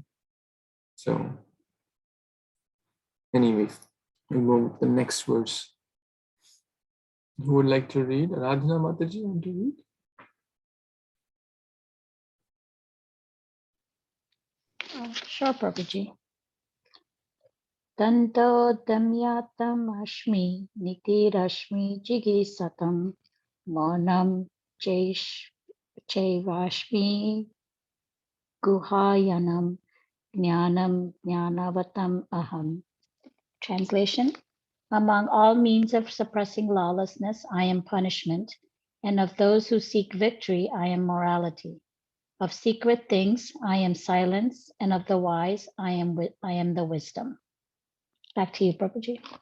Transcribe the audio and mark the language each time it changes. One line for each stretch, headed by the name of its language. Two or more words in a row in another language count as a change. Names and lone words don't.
English: So, anyway, we move to the next verse. Who would like to read? Radhana Mataji, want to read? Sure, Prabhuji.
Sanskrit: Tanto damyatam ashmi nitirashmi jigisatam monam chaivashmi guhayanam jnanam jnanavatam aham.
English: Translation: among all means of suppressing lawlessness, I am punishment, and of those who seek victory, I am morality. Of secret things, I am silence, and of the wise, I am the wisdom. Back to you, Prabhuji.